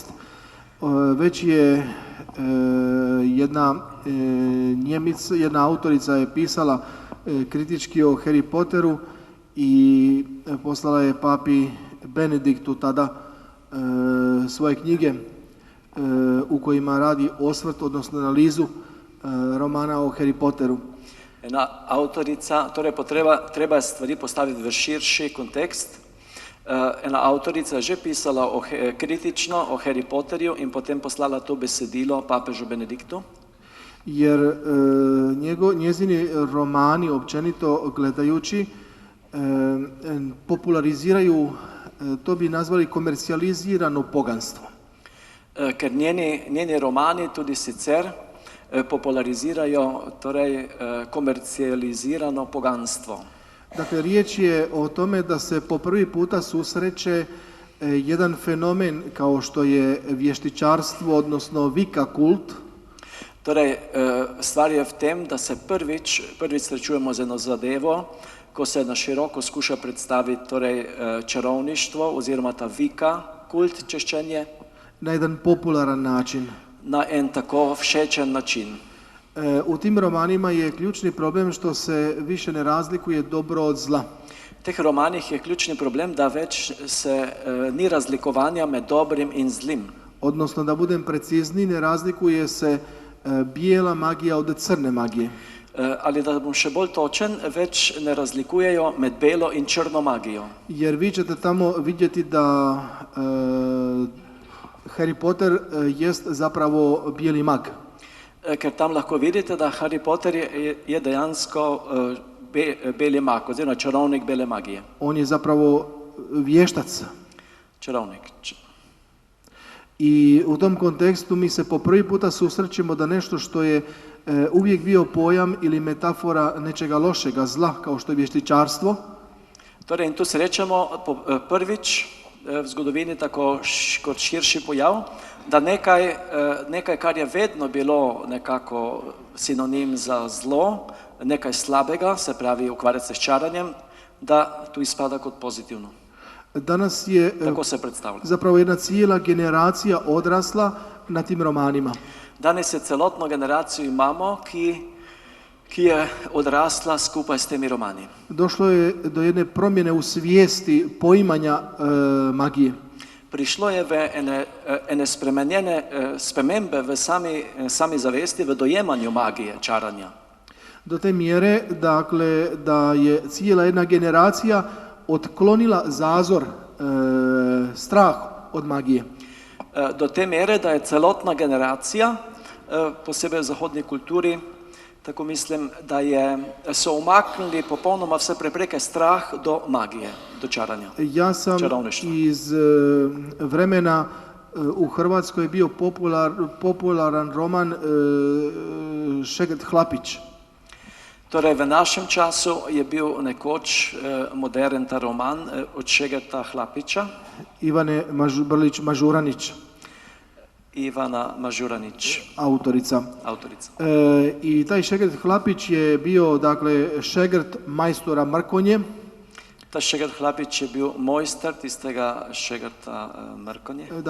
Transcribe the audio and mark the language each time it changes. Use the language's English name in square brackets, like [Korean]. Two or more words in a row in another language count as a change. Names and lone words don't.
[Croatian] Već je jedna autorica je pisala kritički o Harry Potteru i poslala je papi Benediktu tada svoje knjige u kojima radi osvrt, odnosno analizu romana o Harry Potteru. [Slovenian] Ena avtorica, torej treba stvari postaviti v širši kontekst. Ena avtorica je že pisala kritično o Harry Potterju in potem poslala to besedilo papežu Benediktu. [Croatian] Jer njezini romani, općenito gledajući, populariziraju, to bi nazvali komercijalizirano poganstvo. [Slovenian] Ker njeni romani tudi sicer popularizirajo torej komercijalizirano poganstvo. [Croatian] Dakle, riječ je o tome da se po prvi puta susreće jedan fenomen kao što je vještičarstvo, odnosno vika kult. [Slovenian] Torej, stvar je v tem, da se prvič srečujemo z eno zadevo, ko se na široko skuša predstaviti torej, čarovništvo oziroma ta vika, kult, češčenje. [Croatian] Na jedan popularan način. [Slovenian] Na en tako všečen način. [Croatian] U tim romanima je ključni problem što se više ne razlikuje dobro od zla. [Slovenian] V teh romanih je ključni problem, da več se ni razlikovanja med dobrim in zlim. [Croatian] Odnosno, da budem precizni, ne razlikuje se bijela magija od crne magije. [Slovenian] Ali da bom še bolj točen, več ne razlikujejo med belo in črno magijo. [Croatian] Jer vi ćete tamo vidjeti da Harry Potter jest zapravo bijeli mag. [Slovenian] Ker tam lahko vidite, da Harry Potter je dejansko beli mag, oziroma čarovnik bele magije. [Croatian] On je zapravo vještac. [Slovenian] Čarovnik. [Croatian] I u tom kontekstu mi se po prvi puta susrećemo da nešto što je uvijek bio pojam ili metafora nečega lošega, zla, kao što je vještičarstvo. [Slovenian] Torej, in tu srečamo prvič v zgodovini tako kot širši pojav, da nekaj, kar je vedno bilo nekako sinonim za zlo, nekaj slabega, se pravi ukvarjati se s čaranjem, da tu ispada kot pozitivno. [Croatian] Danas je [Slovenian] tako se predstavlja. [Croatian] Zapravo jedna cijela generacija odrasla na tim romanima. [Slovenian] Danes je celotno generacijo imamo, ki je odrasla skupaj s temi romani. [Croatian] Došlo je do jedne promjene u svijesti poimanja magije. [Slovenian] Prišlo je v ene spremenjene spremembe v sami zavesti, v dojemanju magije, čaranja. [Croatian] Do te mjere, dakle, da je cijela jedna generacija otklonila zazor, strah od magije. [Slovenian] Do te mere, da je celotna generacija, posebej v zahodni kulturi, tako mislim, da so umaknili popolnoma vse prepreke strah do magije, do čaranja, [Croatian] ja sam [Slovenian] čarovništva. [Croatian] Iz vremena u Hrvatskoj je bio popularan roman Šegrt Hlapić. [Slovenian] Torej, v našem času je bil nekoč modern ta roman od Šegrta Hlapića. [Croatian] Ivane Brlić Mažuranić. [Slovenian] Ivana Mažuranić. [Croatian] Autorica. I taj Šegrt Hlapić je bio, dakle, Šegrt majstora Mrkonje. [Slovenian] Ta Šegrt Hlapić je bil mojster tistega Šegrta Mrkonje.